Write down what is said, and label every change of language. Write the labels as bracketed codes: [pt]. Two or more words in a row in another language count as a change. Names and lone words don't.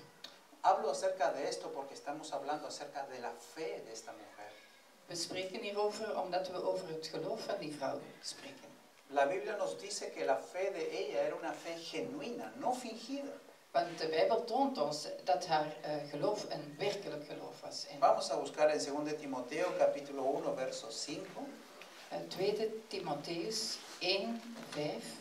[es] Hablo acerca de esto porque estamos hablando acerca de la fe de esta mujer. [nl] We spreken hierover omdat we over het geloof van die vrouw spreken. [es] La Biblia nos dice que la fe de ella era una fe genuina, no fingida. [nl] Want de Bijbel toont ons dat haar geloof een werkelijk geloof was. En [es] Vamos a buscar en 2 Timoteo capítulo 1 verso 5. [nl] 2 Timotheus 1, 5.